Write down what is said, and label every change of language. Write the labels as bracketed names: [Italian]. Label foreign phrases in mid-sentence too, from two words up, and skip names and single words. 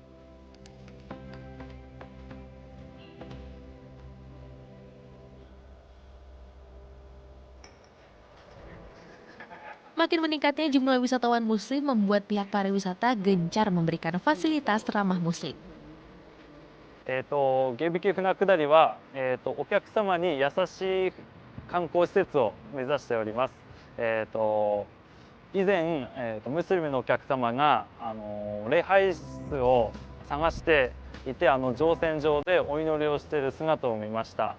[Indonesian] Makin meningkatnya jumlah wisatawan muslim membuat pihak pariwisata gencar memberikan fasilitas ramah muslim. [Japanese] 芸引き船下りは、お客様に優しい観光施設を目指しております。以前、ムスリムのお客様が、礼拝室を探していて、乗船場でお祈りをしている姿を見ました。